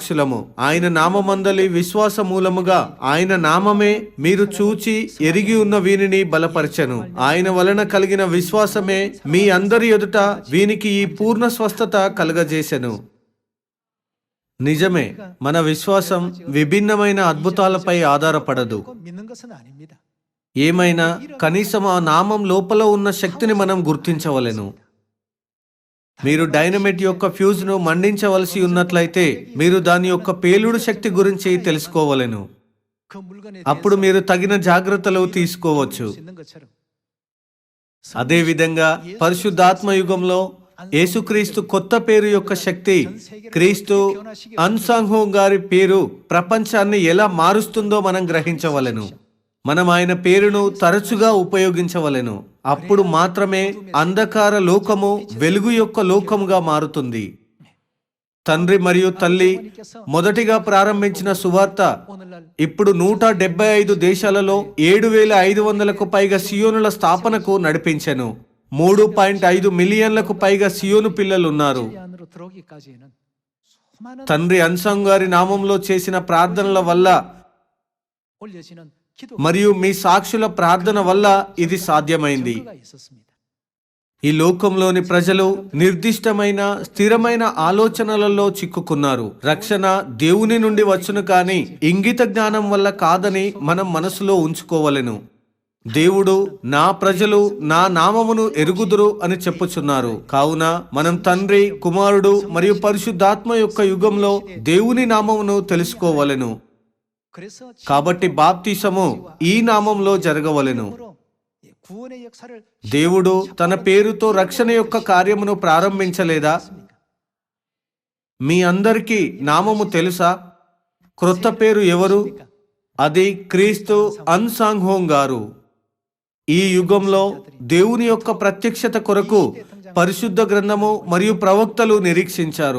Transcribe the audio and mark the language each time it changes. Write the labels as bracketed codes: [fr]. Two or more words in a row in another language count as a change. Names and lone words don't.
[te] ఆయన నామమందలి విశ్వాస మూలముగా ఆయన నామమే మీరు చూచి ఎరిగి ఉన్న వీనిని బలపరచెను. ఆయన వలన కలిగిన విశ్వాసమే మీ అందరి ఎదుట వీనికి ఈ పూర్ణ స్వస్థత కలగజేసెను. నిజమే, మన విశ్వాసం విభిన్నమైన అద్భుతాలపై ఆధారపడదు. [ko] 믿는 것은 아닙니다. [te] ఏమైనా కనీసం ఆ నామం లోపల ఉన్న శక్తిని మనం గుర్తించవలెను. మీరు డైనమైట్ యొక్క ఫ్యూజ్ ను మండించవలసి ఉన్నట్లయితే మీరు దాని యొక్క పేలుడు శక్తి గురించి తెలుసుకోవలెను. [ko] 그 물건에 [te] అప్పుడు మీరు తగిన జాగ్రత్తలు తీసుకోవచ్చు. [ko] 있는 것처럼 [te] అదే విధంగా పరిశుద్ధాత్మ యుగంలో యేసుక్రీస్తు కొత్త పేరు యొక్క శక్తి, క్రీస్తు అన్సాంహో గారి పేరు ప్రపంచాన్ని ఎలా మారుస్తుందో మనం గ్రహించవలెను. మనం ఆయన పేరును తరచుగా ఉపయోగించవలెను. అప్పుడు మాత్రమే అంధకార లోకము వెలుగు యొక్క లోకముగా మారుతుంది. తండ్రి మరియు తల్లి మొదటిగా ప్రారంభించిన సువార్త [ko] 오늘날 [te] ఇప్పుడు 175 దేశాలలో 7,500కు పైగా సియోనుల స్థాపనకు నడిపించెను. 3.5 మిలియన్లకు పైగా సియోను పిల్లలున్నారు. [ko] 이 안으로 들어오기까지는 수많은 [te] తండ్రి అన్సాంగ్ గారి నామంలో చేసిన ప్రార్థనల వల్ల [ko] 올려지는 기도 [te] మరియు మీ సాక్షుల ప్రార్థన వల్ల ఇది సాధ్యమైంది. [ko] 증거가 있었습니다. [te] ఈ లోకంలోని ప్రజలు నిర్దిష్టమైన స్థిరమైన ఆలోచనలలో చిక్కుకున్నారు. రక్షణ దేవుని నుండి వచ్చును కానీ ఇంగిత జ్ఞానం వల్ల కాదని మనం మనసులో ఉంచుకోవలెను. దేవుడు నా ప్రజలు నా నామమును ఎరుగుదురు అని చెప్పుచున్నారు. కావున మనం తండ్రి, కుమారుడు మరియు పరిశుద్ధాత్మ యొక్క యుగంలో దేవుని నామమును తెలుసుకోవలెను. [ko] 그래서 [te] కాబట్టి బాప్తిసము ఈ నామంలో జరగవలెను. [ko] 지금으로 구원의 역사를 [te] దేవుడు తన పేరుతో రక్షణ యొక్క కార్యమును ప్రారంభించలేదా? మీ అందరికీ నామము తెలుసా? క్రొత్త పేరు ఎవరు? అది క్రీస్తు అన్సాంగ్హోం గారు. ఈ యుగంలో దేవుని యొక్క ప్రత్యక్షత కొరకు పరిశుద్ధ గ్రంథము మరియు ప్రవక్తలు నిరీక్షించారు.